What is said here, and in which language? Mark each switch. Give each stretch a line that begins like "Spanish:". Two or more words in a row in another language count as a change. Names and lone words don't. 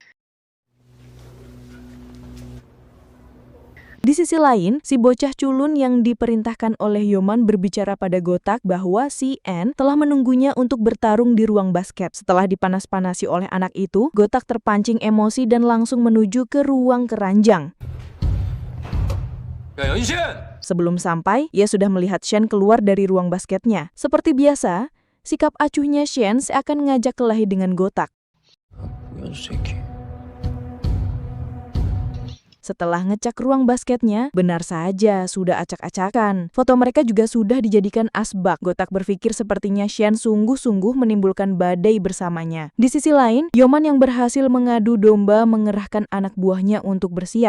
Indonesian: Di sisi lain, si bocah culun yang diperintahkan oleh Yoman berbicara pada Gotak bahwa si N telah menunggunya untuk bertarung di ruang basket. Setelah dipanas-panasi oleh anak itu, Gotak terpancing emosi dan langsung menuju ke ruang keranjang.
Korean: 야 연신!
Indonesian: Sebelum sampai, ia sudah melihat Shen keluar dari ruang basketnya. Seperti biasa, sikap acuhnya Shen seakan mengajak kelahi dengan Gotak.
Korean: 뭐야 저 새끼.
Indonesian: Setelah ngecek ruang basketnya, benar saja sudah acak-acakan. Foto mereka juga sudah dijadikan asbak. Gotak berpikir sepertinya Xian sungguh-sungguh menimbulkan badai bersamanya. Di sisi lain, Yoman yang berhasil mengadu domba mengerahkan anak buahnya untuk bersiap.